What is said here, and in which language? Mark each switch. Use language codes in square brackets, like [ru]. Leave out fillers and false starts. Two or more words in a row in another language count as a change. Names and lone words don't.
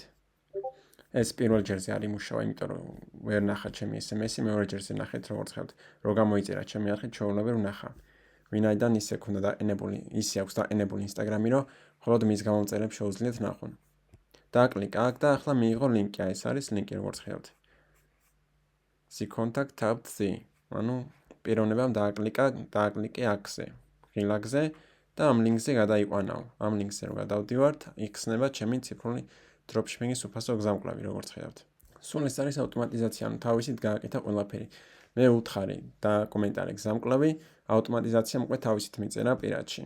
[ka] ეს პირველ ჯერზე არ იმუშავა, იმიტომ რომ ვერ ნახა ჩემი SMS-ი, მეორე ჯერზე ნახეთ, როგორც ხედავთ, რო გამოიწერა ჩემი არხით, ჩვეულებრივ ვნახა. ვინაიდან ისე ქონდა დაყენებული, ისე აქვს დაყენებული Instagram-ი, რომ მხოლოდ მის გამომწერებს შეუძლიათ ნახონ. დააკლიკა აქ და ახლა მიიღო ლინკი, ეს არის ლინკი, როგორც ხედავთ. [en] See contact tab 3. [ka] ანუ პიროვნებამ დააკლიკე აქზე, ღილაკზე და ამ ლინკზე გადაიყვანაო. ამ ლინკზე რო გადავდივართ, იხსნება ჩემი ციფრული dropshipping-ის უფასო გზამკვლევი, როგორც ხედავთ. სულ ეს არის ავტომატიზაცია, ანუ თავისით გააკეთა ყველაფერი. მე ვუთხარი და კომენტარი გზამკვლევი, ავტომატიზაციამ უკვე თავისით მიწერა პირადში.